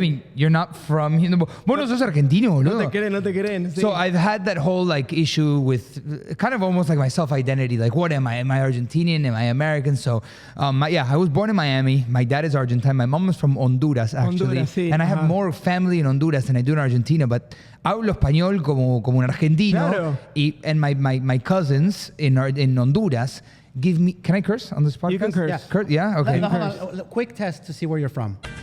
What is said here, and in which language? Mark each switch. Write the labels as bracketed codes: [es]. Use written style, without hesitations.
[en] mean? You're not from here? [es] Vos no sos argentino, No boludo." te quieren. Sí. [en] So I've had that whole issue with kind of almost like my self-identity. Like, what am I? Am I Argentinian? Am I American? So, I was born in Miami. My dad is Argentine. My mom is from Honduras, actually. [es] Honduras, sí, [en] and I have more family in Honduras than I do in Argentina. [es] But hablo español como un argentino. Claro. [en] And my cousins in Honduras give me... Can I curse on this podcast? You can curse. Yeah? Yeah? Okay. Hold on. Quick test to see where you're from.